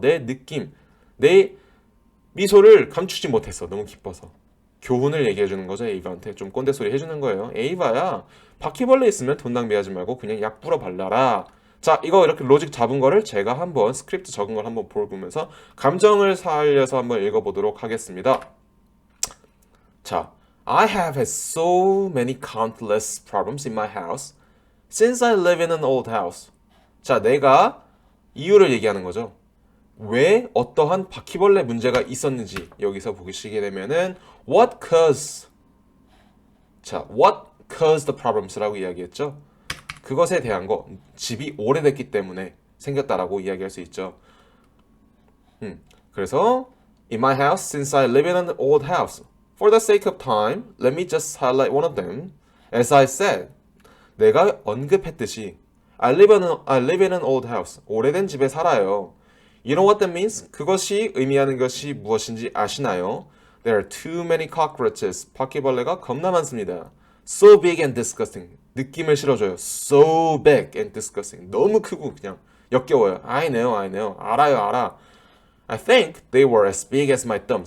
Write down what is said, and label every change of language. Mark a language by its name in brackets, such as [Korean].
[Korean] 내 느낌, 내 미소를 감추지 못했어. 너무 기뻐서. 교훈을 얘기해 주는 거죠. 에이바한테 좀 꼰대 소리 해주는 거예요. 에이바야, 바퀴벌레 있으면 돈 낭비하지 말고 그냥 약 뿌려 발라라. 자, 이거 이렇게 로직 잡은 거를 제가 한번 스크립트 적은 걸 한번 보면서 감정을 살려서 한번 읽어보도록 하겠습니다. [English] 자, I have had so many countless problems in my house since I live in an old house. [Korean] 자, 내가 이유를 얘기하는 거죠. 왜 어떠한 바퀴벌레 문제가 있었는지 여기서 보시게 되면은 [English] what caused, [Korean] 자, [English] what caused the problems [Korean] 라고 이야기했죠. 그것에 대한 거, 집이 오래됐기 때문에 생겼다라고 이야기할 수 있죠. 그래서 [English] in my house since I live in an old house. For the sake of time, let me just highlight one of them. As I said, [Korean] 내가 언급했듯이 [English] I live in an old house. [Korean] 오래된 집에 살아요. [English] You know what that means? [Korean] 그것이 의미하는 것이 무엇인지 아시나요? [English] There are too many cockroaches. [Korean] 바퀴벌레가 겁나 많습니다. [English] So big and disgusting. [Korean] 느낌을 실어줘요. [English] So big and disgusting. [Korean] 너무 크고 그냥 역겨워요. [English] I know. [Korean] 알아요, 알아. [English] I think they were as big as my thumb.